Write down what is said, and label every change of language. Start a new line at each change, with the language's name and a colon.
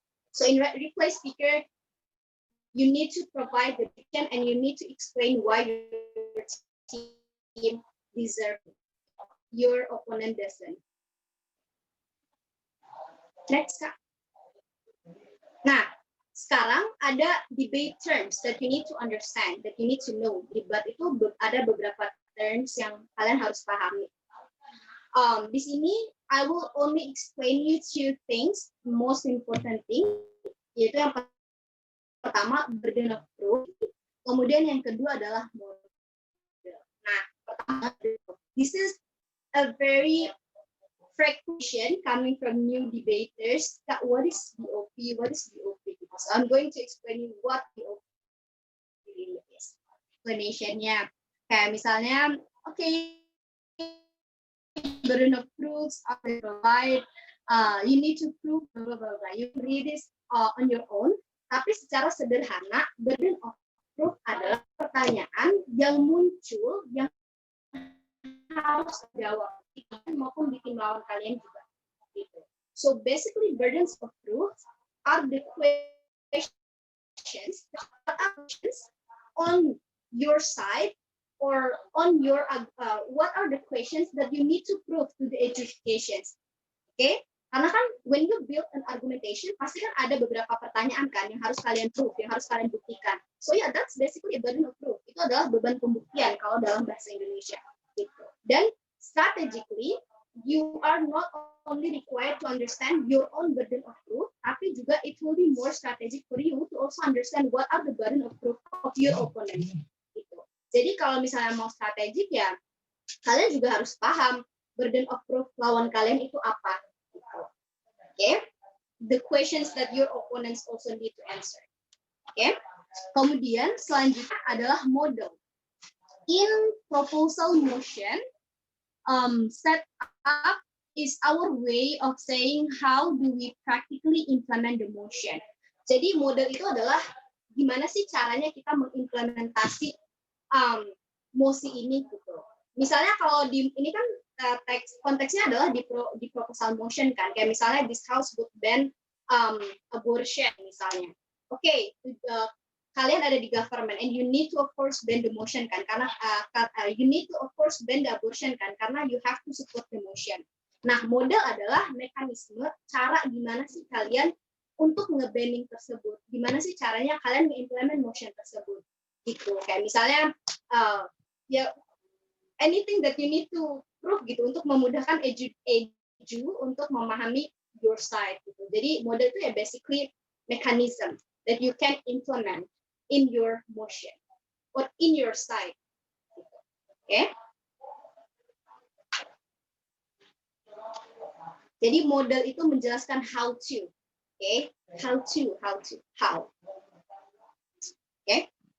English: So in reply speaker, you need to provide the vision and you need to explain why your team deserves it. Your opponent doesn't. Next, Kak.
Indonesian: Nah, sekarang ada
English: debate terms that you need to understand, that you need to know.
Indonesian: Debat itu ada beberapa terms yang kalian harus pahami. Di sini,
English: I will only explain you two things, most important thing,
Indonesian: yaitu yang pertama
English: burden of proof,
Indonesian: kemudian yang kedua adalah
English: model. Nah, pertama, this is a very frequent question coming from new debaters. What is BOP? What is BOP? So I'm going to explain you what BOP really is.
Indonesian: Explanation-nya, kayak misalnya,
English: okay, burden of proofs are provide. You need to prove blah, blah, blah. You read this on your own.
Indonesian: Tapi secara sederhana, burden of proof adalah pertanyaan yang muncul yang harus dijawab maupun di tim lawan kalian juga. Gitu.
English: So basically, burdens of proof are the questions on your side. Or on your what are the questions that you need to prove to the adjudications, okay?
Indonesian: Karena kan
English: when you build an argumentation,
Indonesian: pasti kan ada beberapa pertanyaan kan yang harus kalian prove, yang harus kalian buktikan.
English: So yeah, that's basically a burden of proof.
Indonesian: Itu adalah beban pembuktian kalau dalam bahasa Indonesia. Gitu. Dan
English: strategically, you are not only required to understand your own burden of proof,
Indonesian: tapi juga
English: it will be more strategic for you to also understand what are the burden of proof of your opponent.
Indonesian: Jadi kalau misalnya mau strategik ya, kalian juga harus paham burden of proof lawan kalian itu apa. Okay?
English: The questions that your opponents also need to answer. Okay?
Indonesian: Kemudian selanjutnya adalah model.
English: In proposal motion, set up is our way of saying how do we practically implement the motion.
Indonesian: Jadi model itu adalah gimana sih caranya kita mengimplementasi mosi ini gitu. Misalnya kalau di ini kan teks konteksnya adalah di proposal motion kan, kayak misalnya
English: this house would ban abortion
Indonesian: misalnya. Oke, kalian ada di
English: government and you need to of course ban the motion
Indonesian: kan, karena
English: you need to of course ban the abortion kan, karena you have to support the motion.
Indonesian: Nah, model adalah mekanisme cara gimana sih kalian untuk nge-banning tersebut, gimana sih caranya kalian nge-implement motion tersebut. Gitu, kayak misalnya ya
English: anything that you need to prove
Indonesian: gitu untuk memudahkan edu untuk memahami
English: your side
Indonesian: gitu. Jadi model itu ya
English: basically mechanism that you can implement in your motion or in your side.
Indonesian: Gitu. Okay? Jadi model itu menjelaskan
English: how to, okay? How. Okay?